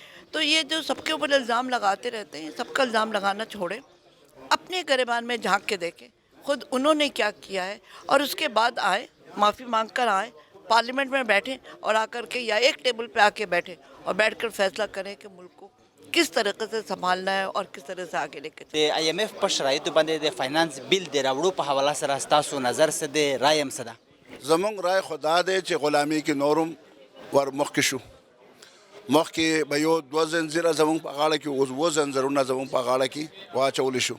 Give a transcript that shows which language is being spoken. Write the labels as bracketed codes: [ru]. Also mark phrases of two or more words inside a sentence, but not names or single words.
[ur] تو یہ جو سب کے اوپر الزام لگاتے رہتے ہیں, سب کا الزام لگانا چھوڑیں, اپنے گریبان میں جھانک کے دیکھیں خود انہوں نے کیا کیا ہے, اور اس کے بعد آئے, معافی مانگ کر آئیں, پارلیمنٹ میں بیٹھیں, اور آ کر کے یا ایک ٹیبل پہ آ کے بیٹھیں اور بیٹھ کر فیصلہ کریں کہ ملک کو کس طریقے سے سنبھالنا ہے اور کس طرح سے آگے لے کے چلنا ہے. [ps] د IMF په شرایطو باندې د [en] finance bill [ps] د راوړو په حواله سره ستاسو نظر څه دی، رایه هم څه ده؟ زمونږ رای خدا دی چې غلامي کې نورم ور مخکې شو. مخکې به یو دوه زنځیره زمونږ په غاړه کې، اوس اووه زنځیرونه زمونږ په غاړه کې واچولی شو.